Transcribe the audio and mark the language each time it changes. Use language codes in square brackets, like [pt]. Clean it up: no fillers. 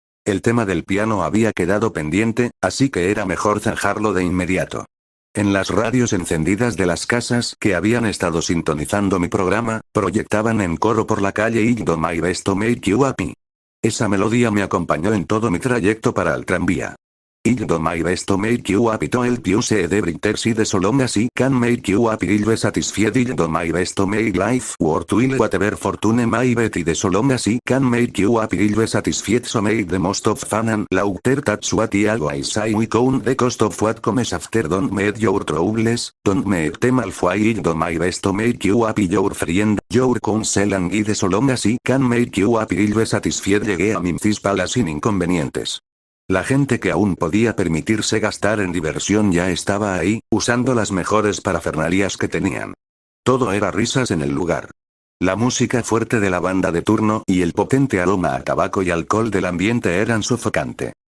[es] El tema del piano había quedado pendiente, así que era mejor zanjarlo de inmediato. En las radios encendidas de las casas que habían estado sintonizando mi programa, proyectaban en coro por la calle [en] I'll do my best to make you happy. [es] Esa melodía me acompañó en todo mi trayecto para el tranvía. [en] I'll do my best to make you happy to help you see the brighter side so long as I can make you happy. I'll be satisfied. I'll do my best to make life worthwhile whatever fortune may betide so long as I can make you happy. I'll be satisfied so make the most of fun and laughter. That's what I always say. We count the cost of what comes after. Don't make your troubles, don't make them all fly. I'll do my best to make you happy. Your friend, your counsel and guide so long as I can make you happy. I'll be satisfied. [es] Llegué a Memphis Palace sin inconvenientes. La gente que aún podía permitirse gastar en diversión ya estaba ahí, usando las mejores parafernalias que tenían. Todo era risas en el lugar. La música fuerte de la banda de turno y el potente aroma a tabaco y alcohol del ambiente eran sofocante.